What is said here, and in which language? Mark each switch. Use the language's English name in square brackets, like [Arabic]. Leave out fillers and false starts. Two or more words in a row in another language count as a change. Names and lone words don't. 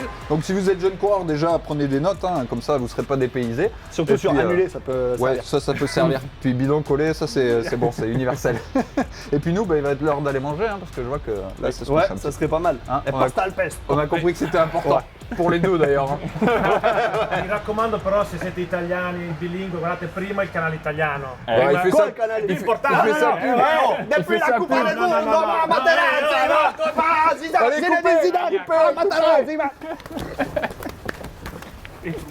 [French] Donc si vous êtes jeune coureur, déjà prenez des notes, hein, comme ça vous ne serez pas dépaysé. Surtout Et sur puis, annuler, ça peut Ouais, servir. ça peut servir. Puis bidon collé, ça c'est bon, c'est universel. Et puis nous, il va être l'heure d'aller manger, hein, parce que je vois que là, ça se Ouais, couche un ça petit serait pas mal. Hein, Et on a- [Italian] pasta al pesto. [French] peu. On a compris que c'était important. Pour les deux d'ailleurs. Hein. [Italian] Mi raccomando però se siete italiani bilingue guardate prima il canale italiano. [French] Ouais, il fait Quoi ça. le canal Il fait Importante. ça no, pub. no, Il Depuis fait la ça Coupe pub. du Monde, on va à Materazzi, va. Zidane, Allez, Zinedine coupez. Zidane, Materazzi, va.